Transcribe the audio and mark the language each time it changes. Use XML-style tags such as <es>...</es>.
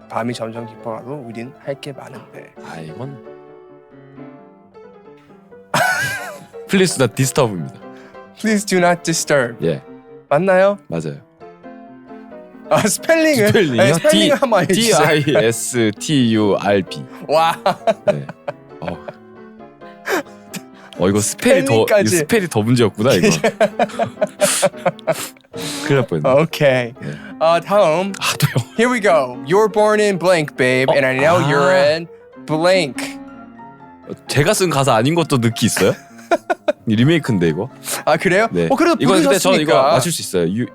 <ko>밤이 점점 깊어가도 우린 할 게 많은데. 이건</ko> <en>Please not disturb</en> <ko>입니다.</ko> <en>Please do not disturb.</en> <ko>예, 맞나요? 맞아요. 스펠링을? 스펠링이요? 네, 스펠링을 한번 알려주세요.</ko> <en>DISTURB.</en> <ko>와. 네. 이거 스펠이 더 문제였구나 이거. 큰일 날 뻔했네. 오케이. 네. 다음. 또요.</ko> <en>Here we go. You're born in blank, babe, and I know you're in blank.</en> <ko>제가 쓴 가사 아닌 것도 느끼 있어요? 리메이크인데 이거. 그래요? 네. 그래도 이거 근데 부르셨으니까. 저는 이거 맞출 수 있어요.</ko>